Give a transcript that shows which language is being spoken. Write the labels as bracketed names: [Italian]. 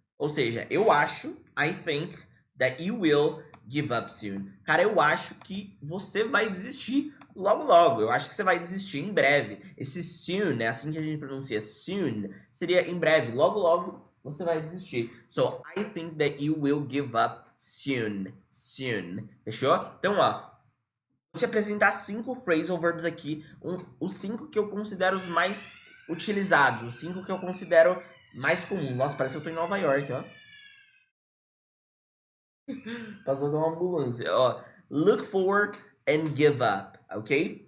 [Portuguese] Ou seja, eu acho, [English] I think that you will give up soon. [Portuguese] Cara, eu acho que você vai desistir logo logo. Eu acho que você vai desistir em breve. Esse soon, é assim que a gente pronuncia, soon, seria em breve. Logo logo você vai desistir. [English] So, I think that you will give up soon. Soon. [Portuguese] Fechou? Então, ó, vou te apresentar 5 phrasal verbs aqui. Os 5 que eu considero os mais utilizados. Os 5 que eu considero mais comum. Nossa, parece que eu tô em Nova York, ó. Passando uma ambulância, ó. [English] Look for and give up, ok?